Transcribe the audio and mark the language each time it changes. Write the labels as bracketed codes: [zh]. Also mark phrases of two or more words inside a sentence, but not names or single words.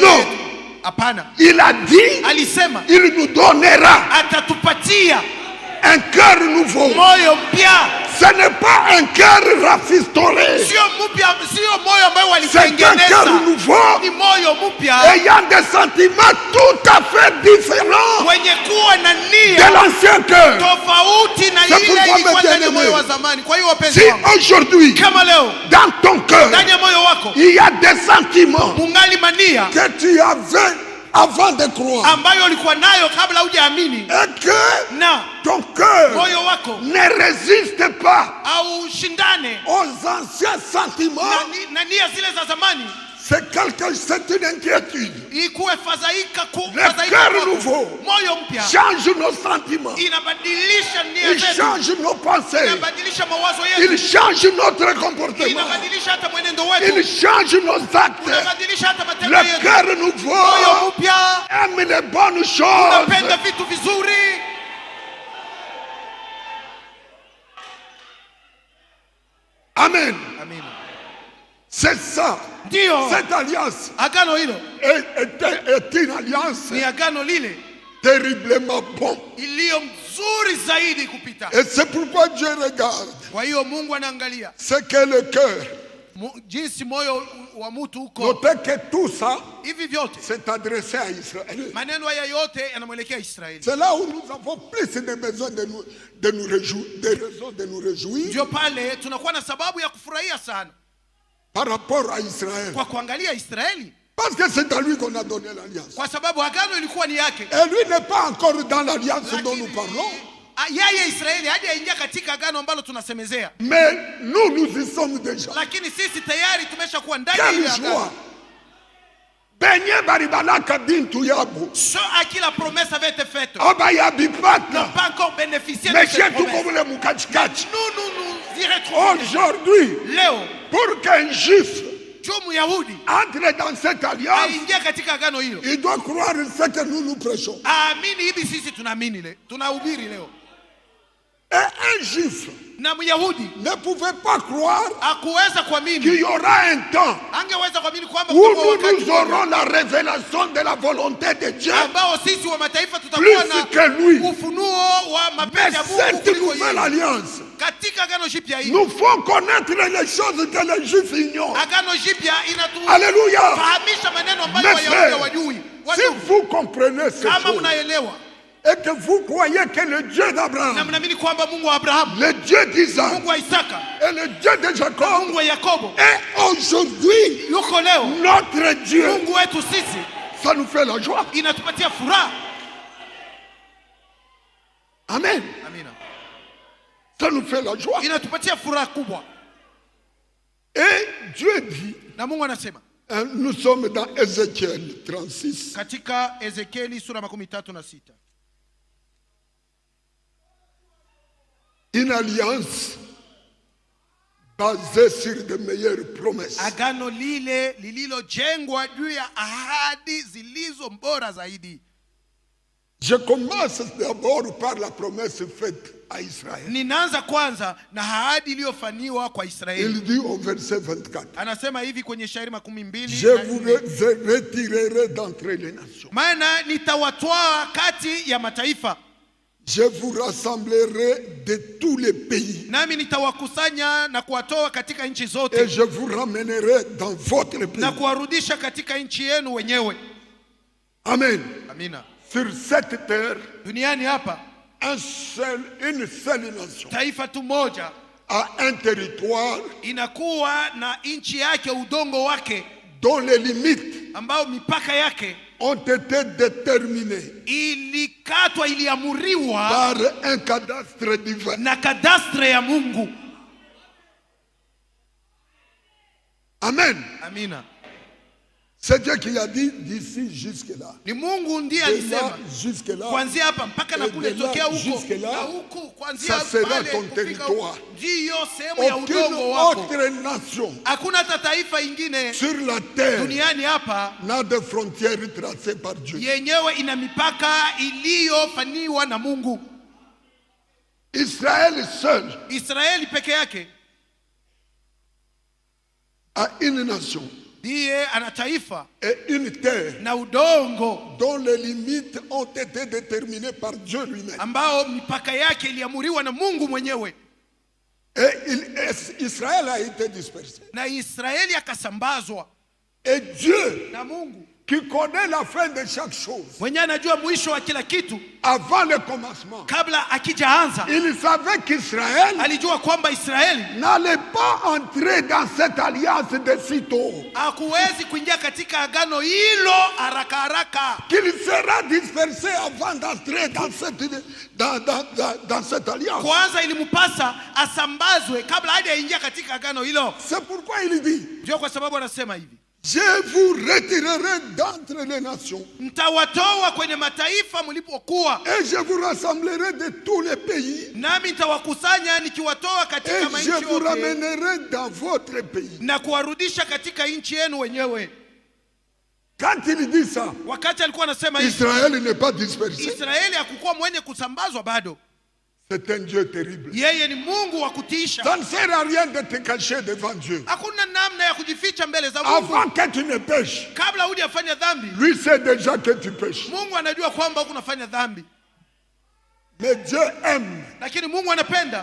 [fr] Non. [sw] yetu. Hapana. [fr] Il a dit, [sw] Alisema [fr] il nous donnera [sw] atatupatia [fr] un cœur nouveau. [sw] moyo mpya. [fr] Ce n'est pas un cœur rafistolé. [sw] Sio mpya, sio moyo ambao [fr] C'est un cœur [sw] walitengeneza. [fr] nouveau [sw] Ni moyo mpya [fr] ayant des sentiments tout à fait différents [sw] wenye kuwa na [fr] de [sw] nia [fr] l'ancien cœur. [sw] tofauti na [fr] C'est [sw] ile [fr] pourquoi, [sw] ilikuwa [fr] mes [sw] ndani ya moyo [fr] bien-aimés, [sw] wa zamani. Kwa hiyo wapenzi [fr] Si [sw] wangu, [fr] aujourd'hui, [sw] kama leo [fr] dans ton cœur, [sw] ndani ya moyo wako [fr] il y a des sentiments [sw] mungali mania [fr] que tu avais avant de croire, [sw] ambayo ulikuwa nayo kabla hujaamini, [fr] et que [sw] na [fr] ton cœur [sw] moyo wako [fr] ne résiste pas [sw] au shindane [fr] aux anciens sentiments, [sw] na nia zile za zamani, [fr] c'est une inquiétude. [sw] ikuwe fadhaika [fr] Le cœur [sw] kwako. [fr] nouveau [sw] Moyo mpya [fr] change nos sentiments, [sw] inabadilisha nia [fr] il [sw] zetu, [fr] change nos pensées, [sw] inabadilisha mawazo [fr] il [sw] yetu, [fr] change notre comportement, [sw] inabadilisha hata mwenendo [fr] il [sw] wetu, [fr] change nos actes. [sw] inabadilisha hata matendo [fr] Le [sw] yetu. [fr] cœur [sw] Moyo [fr] nouveau [sw] mpya [fr] aime les bonnes choses. [sw] unapenda vitu vizuri. [fr] Amen. [sw] Amina. [fr] C'est ça. [sw] Ndio [fr] Cette alliance [sw] agano hilo [fr] est une alliance [sw] ni agano lile [fr] terriblement bonne. [sw] iliyo mzuri zaidi kupita. [fr] Et c'est pourquoi Dieu regarde [sw] Kwa hiyo Mungu anaangalia [fr] ce que le cœur. [sw] jinsi moyo wa mtu uko. [fr] Notez que tout ça [sw] Hivi vyote [fr] s'est adressé à Israël. [sw] maneno haya yote yanamwelekea Israeli. [fr] C'est là où nous avons plus de besoin de nous réjouir, des raisons de nous réjouir [sw] Ndio pale tunakuwa na sababu ya kufurahia sana [fr] par rapport à Israël. [sw] kwa kuangalia Israeli, [fr] Parce que c'est à lui qu'on a donné l'alliance. [sw] kwa sababu agano ilikuwa ni yake. [fr] Et lui n'est pas encore dans l'alliance dont nous [sw] Lakini, [fr] parlons. [sw] yeye Israeli hajaingia katika agano ambalo tunasemezea, [fr] Mais nous y sommes déjà. [sw] lakini sisi tayari tumeshakuwa ndani ya [fr] Quel [sw] ile [fr] choix! [sw] agano. Benye baribalaka bintu yabo. [fr] So à qui la promesse avait été faite Aba ya n'ont bipata. pas encore bénéficié de Mais cette chez tout promesse. comme le mukachikachi. Nous y retrouvons Aujourd'hui, [sw] leo. [fr] pour qu'un juif [sw] Juu Myahudi [fr] entre dans cette alliance, [sw] aingia katika agano hilo, [fr] il doit croire ce que nous prêchons. [sw] aamini hivi sisi tunaamini leo, tunahubiri leo. [fr] Et un juif [sw] Na Myahudi [fr] ne pouvait pas croire [sw] hakuweza [fr] qu'il [sw] kuamini, [fr] y aura un temps [sw] angeweza kuamini kwamba [fr] où [sw] kutakuwa [fr] nous [sw] wakati [fr] aurons la révélation de la volonté de Dieu [sw] ambao sisi wa mataifa [fr] plus [sw] tutakuwa na [fr] que lui. [sw] ufunuo wa [fr] Mais [sw] mapenzi ya Mungu [fr] cette [sw] kuliko [fr] nouvelle [sw] yeye. [fr] alliance [sw] Katika agano jipya hili, [fr] nous faut connaître les choses que les juifs ignorent. [sw] agano jipya [fr] Alléluia. [sw] inatufahamisha maneno ambayo [fr] Mes [sw] Wayahudi [fr] frères, [sw] hawajui. [fr] si vous comprenez ces [sw] Kama [fr] choses [sw] mnaelewa [fr] et que vous croyez que le Dieu [sw] na [fr] d'Abraham, [sw] mnaamini kwamba Mungu wa Abrahamu, [fr] le Dieu d'Isaac [sw] Mungu wa Isaka, [fr] et le Dieu de Jacob [sw] Mungu wa Yakobo [fr] est aujourd'hui [sw] yuko leo, [fr] notre Dieu, [sw] Mungu wetu sisi, [fr] ça nous fait la joie. [sw] inatupatia furaha. [fr] Amen. [sw] Amina. [fr] Ça nous fait la joie. [sw] Inatupatia furaha kubwa. [fr] Et Dieu dit, [sw] Na Mungu anasema [fr] nous sommes dans Ézéchiel 36. [sw] katika Ezekieli sura 36, [fr] Une alliance basée sur de meilleures promesses. [sw] agano lile lililojengwa juu ya ahadi zilizo bora zaidi. [fr] Je commence d'abord par la promesse faite à Israël. [sw] Ninaanza kwanza na ahadi iliyofanywa kwa Israeli. [fr] Il dit au verset 24, [sw] Anasema hivi kwenye Shairi 12, [fr] je vous retirerai d'entre les nations. [sw] maana nitawatwaa kati ya mataifa, [fr] Je vous rassemblerai de tous les pays [sw] nami nitawakusanya na kuwatoa katika nchi [fr] et [sw] zote [fr] je vous ramènerai dans votre pays. [sw] na kuwarudisha katika nchi yenu wenyewe. [fr] Amen. [sw] Amina. [fr] Sur cette terre, [sw] Duniani hapa [fr] une seule nation [sw] taifa tu moja [fr] a un territoire [sw] inakuwa na nchi yake, udongo wake [fr] dont les limites [sw] ambao mipaka yake [fr] ont été déterminées [sw] ilikatwa, iliamuriwa [fr] par un cadastre divin. [sw] na kadastre ya Mungu. [fr] Amen. [sw] Amina. [fr] C'est Dieu qui a dit d'ici jusque-là. [sw] Ni Mungu ndiye alisema. [fr] Jusque-là. [sw] Kuanzia hapa mpaka na kule tokea huko. Na huko kuanzia [fr] ça sera ton territoire. [sw] Ndio sehemu ya udongo wako. [fr] Aucune nation. [sw] Hakuna hata taifa ingine [fr] sur la terre. [sw] Duniani hapa [fr] n'a de frontières tracées par Dieu. [sw] Yenyewe ina mipaka iliyofaniwa na Mungu. [fr] Israël seul. [sw] Israeli peke yake [fr] a une nation. [sw] Ndiye ana taifa [fr] et une terre [sw] na udongo [fr] dont les limites ont été déterminées par Dieu lui-même. [sw] Ambao mipaka yake iliamuriwa na Mungu mwenyewe. [fr] Et Israël a été dispersé. [sw] Na Israeli akasambazwa. [fr] Et Dieu [sw] na Mungu [fr] qui connaît la fin de chaque chose. [sw] Mwenye anajua mwisho wa kila kitu. [fr] Avant le commencement. [sw] Kabla akijaanza. [fr] Il savait qu'Israël [sw] alijua kwamba Israeli [fr] n'allait pas entrer dans cette alliance de sitôt. [sw] Hakuwezi kuingia katika agano hilo haraka haraka. [fr] Qu'il sera dispersé avant d'entrer dans cette alliance. [sw] Kwanza ilimpasa asambazwe kabla hajaingia katika agano hilo. [fr] C'est pourquoi il dit. [sw] Ndio kwa sababu anasema hivi. [fr] Je vous retirerai d'entre les nations. [sw] Mtawatoa kwenye mataifa mlipokuwa. [fr] Et je vous rassemblerai de tous les pays. [sw] Nami nitawakusanya nikiwatoa katika nchi yote. [fr] Et je vous ramènerai dans votre pays. [sw] Na kuwarudisha katika nchi yenu wenyewe. [fr] Quand il dit ça, [sw] wakati alikuwa anasema hivi, [fr] Israël n'est pas dispersé. [sw] Israeli hakukuwa mwenye kusambazwa bado. [fr] C'est un Dieu terrible. [sw] Yeye ni Mungu wa kutisha. [fr] Ça ne sert à rien de te cacher devant Dieu. [sw] Hakuna namna ya kujificha mbele za Mungu. [fr] Avant que tu ne pêches. [sw] Kabla hujafanya dhambi. [fr] Lui sait déjà que tu pêches. [sw] Mungu anajua kwamba unafanya dhambi. [fr] Mais Dieu aime. [sw] Lakini Mungu anapenda